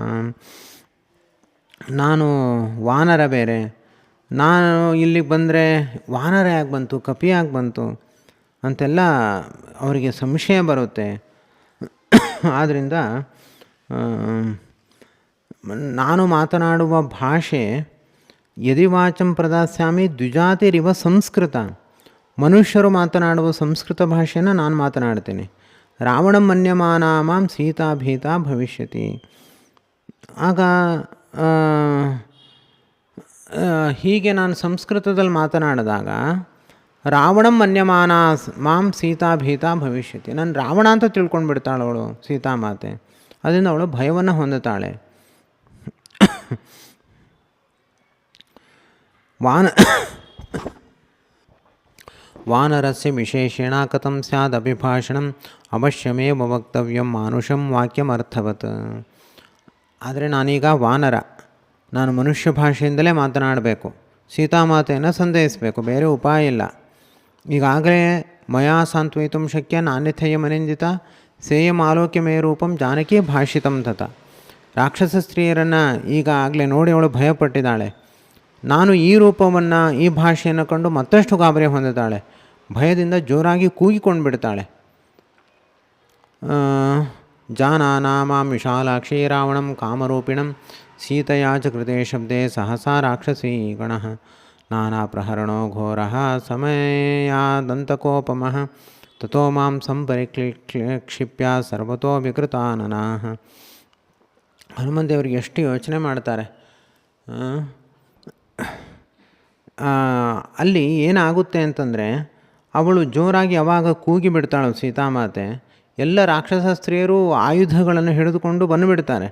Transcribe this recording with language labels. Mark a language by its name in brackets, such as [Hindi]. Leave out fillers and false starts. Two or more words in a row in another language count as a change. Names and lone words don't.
[Kannada] ನಾನು ವಾನರ ಬೇರೆ, ನಾನು ಇಲ್ಲಿಗೆ ಬಂದರೆ ವಾನರ ಯಾಕೆ ಬಂತು, ಕಪಿ ಯಾಕೆ ಬಂತು ಅಂತೆಲ್ಲ ಅವರಿಗೆ ಸಂಶಯ ಬರುತ್ತೆ. ಆದ್ದರಿಂದ ನಾನು ಮಾತನಾಡುವ ಭಾಷೆ [Sanskrit] ಯದಿ ವಾಚಂ ಪ್ರದಾಸ್ಯಾಮಿ ದ್ವಿಜಾತಿರಿವ ಸಂಸ್ಕೃತ. [Kannada] ಮನುಷ್ಯರು ಮಾತನಾಡುವ ಸಂಸ್ಕೃತ ಭಾಷೆಯನ್ನು ನಾನು ಮಾತನಾಡ್ತೀನಿ. [Sanskrit] ರಾವಣಂ ಮನ್ಯಮಾನ ಮಾಂ ಸೀತಾ ಭೀತಾ ಭವಿಷ್ಯತಿ. [Kannada] ಆಗ ಹೀಗೆ ನಾನು ಸಂಸ್ಕೃತದಲ್ಲಿ ಮಾತನಾಡಿದಾಗ [Sanskrit] ರಾವಣಂ ಮನ್ಯಮಾನ ಮಾಂ ಸೀತಾ ಭೀತಾ ಭವಿಷ್ಯತಿ. [Kannada] ನಾನು ರಾವಣ ಅಂತ ತಿಳ್ಕೊಂಡು ಬಿಡ್ತಾಳೆ ಅವಳು ಸೀತಾಮಾತೆ. ಅದರಿಂದ ಅವಳು ಭಯವನ್ನು ಹೊಂದುತ್ತಾಳೆ. [Sanskrit] ವಾನರಸ್ಯ ವಿಶೇಷೇಣ ಕಥಂ ಸ್ಯಾದ್ ಅಭಿಭಾಷಣಂ ಅವಶ್ಯಮೇವ ವಕ್ತವ್ಯಂ ಮಾನುಷಂ ವಾಕ್ಯಮರ್ಥವತ್. [Kannada] ಆದರೆ ನಾನೀಗ ವಾನರ, ನಾನು ಮನುಷ್ಯ ಭಾಷೆಯಿಂದಲೇ ಮಾತನಾಡಬೇಕು, ಸೀತಾಮಾತೆಯನ್ನು ಸಂದೇಹಿಸಬೇಕು, ಬೇರೆ ಉಪಾಯ ಇಲ್ಲ. [Sanskrit] ಈಗಾಗಲೇ ಮಯಾ ಸಾಂತ್ವಯಿತುಂ ಶಕ್ಯ ನಾನ್ಯಥೇಯ ಮನಿಂದಿತ ಸೇಯಂ ಆಲೋಕ್ಯ ಮೇ ರೂಪಂ ಜಾನಕಿ ಭಾಷಿತಂ ತತ. [Kannada] ರಾಕ್ಷಸ ಸ್ತ್ರೀಯರನ್ನು ಈಗಾಗಲೇ ನೋಡಿ ಅವಳು ಭಯಪಟ್ಟಿದ್ದಾಳೆ. ನಾನು ಈ ರೂಪವನ್ನು, ಈ ಭಾಷೆಯನ್ನು ಕಂಡು ಮತ್ತಷ್ಟು ಗಾಬರಿ ಹೊಂದಿದ್ದಾಳೆ. ಭಯದಿಂದ ಜೋರಾಗಿ ಕೂಗಿಕೊಂಡು ಬಿಡ್ತಾಳೆ. [Sanskrit] ಜಾನಾನಾ ಮಾಂ ವಿಶಾಲಾಕ್ಷಿ ರಾವಣಂ ಕಾಮರೂಪಿಣಂ ಸೀತೆಯಾ ಚ ಕೃತೆ ಶಬ್ದೇ ಸಹಸಾ ರಾಕ್ಷಸೀ ಗಣಃ ನಾನಾ ಪ್ರಹರಣೋ ಘೋರಃ ಸಮಯಾದಂತಕೋಪಮಃ ತಥೋ ಮಾಂ ಸಂಪರಿಕ್ಷಿಪ್ಯ ಸರ್ವತೋ ವಿಕೃತಾನನಾಃ. [Kannada] ಹನುಮಂತೇವರಿಗೆ ಎಷ್ಟು ಯೋಚನೆ ಮಾಡ್ತಾರೆ. ಅಲ್ಲಿ ಏನಾಗುತ್ತೆ ಅಂತಂದರೆ, ಅವಳು ಜೋರಾಗಿ ಯಾವಾಗ ಕೂಗಿ ಬಿಡ್ತಾಳು ಸೀತಾಮಾತೆ, ಎಲ್ಲ ರಾಕ್ಷಸ ಸ್ತ್ರೀಯರು ಆಯುಧಗಳನ್ನು ಹಿಡಿದುಕೊಂಡು ಬಂದುಬಿಡ್ತಾರೆ.